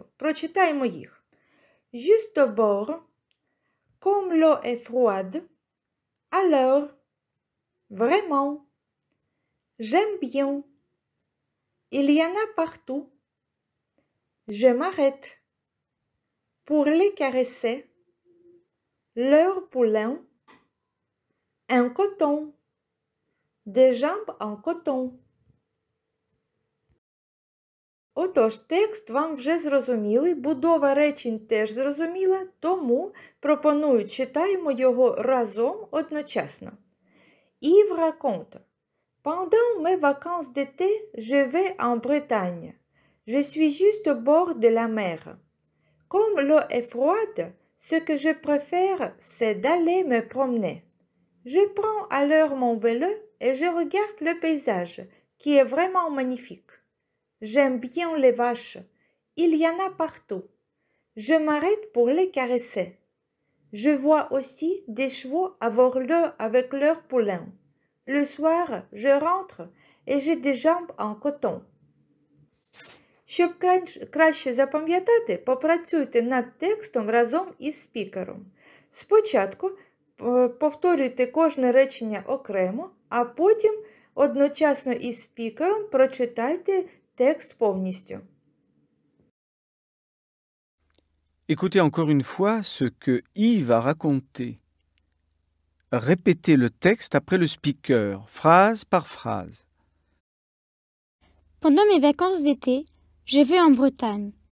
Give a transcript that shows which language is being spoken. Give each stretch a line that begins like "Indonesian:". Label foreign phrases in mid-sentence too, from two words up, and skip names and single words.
Ukrainian: Прочитаймо їх.
French: Juste au bord, comme l'eau est froide, alors, vraiment, j'aime bien, il y en a partout, je m'arrête pour les caresser, leur poulain, un coton, des jambes en coton.
Ukrainian: Отож, текст вам вже зрозумілий, будова речень теж зрозуміла, тому пропоную, читаємо його разом одночасно.
French: Yves raconte. Pendant mes vacances d'été, je vais en Bretagne. Je suis juste au bord de la mer. Comme l'eau est froide, ce que je préfère, c'est d'aller me promener. Je prends alors mon vélo et je regarde le paysage, qui est vraiment magnifique. J'aime bien les vaches. Il y en a partout. Je m'arrête pour les caresser. Je vois aussi des chevaux avec leurs poulains. Le soir, je rentre et j'ai des jambes en coton.
Ukrainian: Щоб краще запам'ятати, попрацюйте над текстом разом із спікером. Спочатку повторюйте кожне речення окремо, а потім одночасно із спікером прочитайте текст повністю.
French: Écoutez encore une fois ce que Yves a raconté. Répétez le texte après le speaker, phrase par phrase. Pendant mes vacances d'été, je vais en Bretagne.